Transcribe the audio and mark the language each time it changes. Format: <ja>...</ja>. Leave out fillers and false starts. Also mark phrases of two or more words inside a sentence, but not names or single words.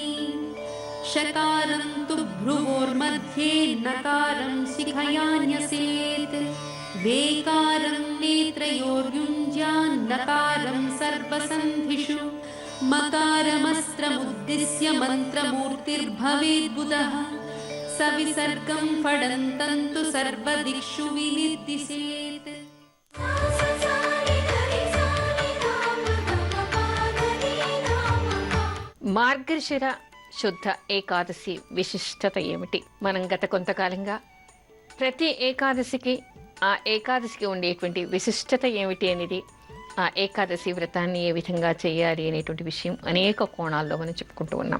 <sa>षकारं तु भ्रुवोर्मध्ये नकारं शिखया न्यसेत् वेकारं नेत्रयोर्युञ्ज्यान्नकारं सर्वसन्धिषु मकारमस्त्रमुद्दिश्य मन्त्रमूर्तिर्भवेद्बुधः सविसर्गं फडन्तं तु सर्वदिक्षु विनिर्दिशेत्.</sa> <te>మార్గశిర శుద్ధ ఏకాదశి విశిష్టత ఏమిటి? మనం గత కొంతకాలంగా ప్రతి ఏకాదశికి ఆ ఏకాదశికి ఉండేటువంటి విశిష్టత ఏమిటి అనేది, ఆ ఏకాదశి వ్రతాన్ని ఏ విధంగా చేయాలి అనేటువంటి విషయం అనేక కోణాల్లో మనం చెప్పుకుంటూ ఉన్నాం.</te>